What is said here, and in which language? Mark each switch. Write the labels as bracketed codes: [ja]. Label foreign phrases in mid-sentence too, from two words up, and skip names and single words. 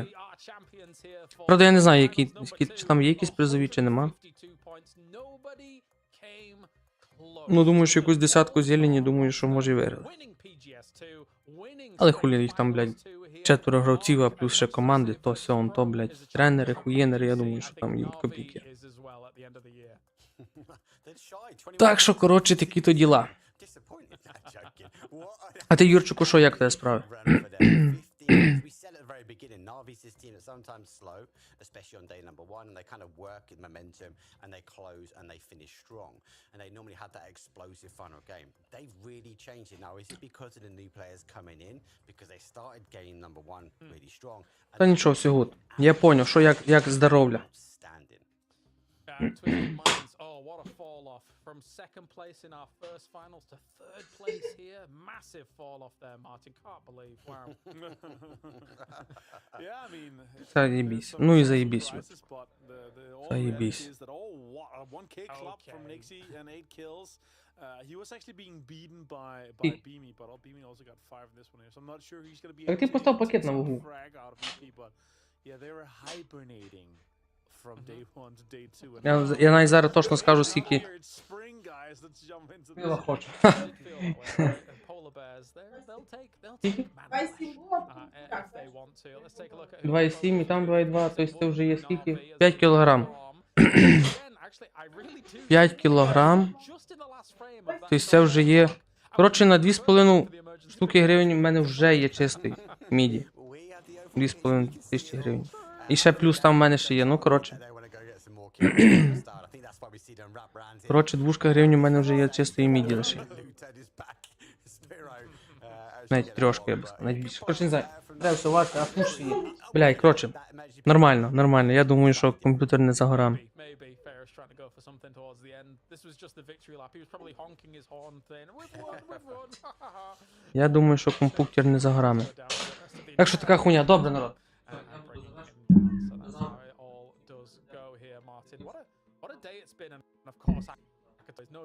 [uk] Правда, я не знаю, чи там є якісь призові, чи нема. Ну, думаю, що якусь 10-ку зелені, думаю, що може і виграли. Але хулі їх там, блядь, 4 гравців, а плюс ще команди, то все, он то, блядь, тренери, хуєнери, я думаю, що там їм копійки. Так що, коротше, такі то діла. А ти, Юрчику, що, як тебе справи? [en] as we said at the very beginning, NAVI's this team that's sometimes slow, especially on day number 1, and they kind of work in momentum, and they close and they finish strong, and they normally have that explosive final game. They've really changed it now. Is it because of the new players coming in? Because they started game number 1 really strong. [uk] Та нічого, все гуд. Я поняв, що як здоров'я. [en] Outstanding. Twisted Minds. Oh, what a fall off from second place in our first finals to third place here. Massive fall off there, Martin. Can't believe. Wow. Yeah, I mean, [uk] Заєбісь. [en] some [uk] Ну і [en] surprises, [uk] заєбісь. [en] but the all [uk] Заєбісь. [en] reality is that, oh, what a 1K club from Okay. Nixie and 8 kills. He was actually being beaten by [uk] І- [en] Beamy, but Beamy also got 5 in this one here, so I'm not sure he's gonna be [uk] Так [en] able [uk] ти [en] to [uk] постав [en] get [uk] пакет на [en] some [uk] вагу. [en] frag out of EP, but yeah, they were hibernating from day 1 to day 2. And [uk] Я навіть зараз точно скажу, скільки [en] here it's spring, guys. Let's jump into [uk] пива [en] this. [uk] хочу. [en] Feel that way, right? And polar bears, they'll take man [uk] Давай 7 було. [en] if they want to. Let's take a look at [uk] 2,7 і там 2,2, тобто це вже є скільки? [en] Navi [uk] 5 [en] as [uk] кілограм. [en] Again, actually, I really do [uk] 5 кілограм. [en] just in the last frame of that [uk] Тобто це вже є. Коротше, на 2,5 штуки гривень в мене вже є чистий міді. 2,5 тисячі гривень. І ще плюс там в мене ще є. Ну, коротше. Коротше, 2 гривень у мене вже є чистої міді лише. Навіть трошки, я б сказав, навіть більше. Коротше, не знаю. Треба все важко, а пуш є. Блядь, коротше. Нормально, нормально. Я думаю, що комп'ютер не за горами. [en] Maybe Ferris trying to go for something towards the end. This was just the victory lap. He was probably honking his horn saying, "We've won, we've won." [uk] Я думаю, що комп'ютер не за горами. [en] Down the rest of the [uk] Так що така хуйня. Добре, народ. [en] and bringing him down. So that's how it all does go here, Martin. What a day it's been, and of course, there's no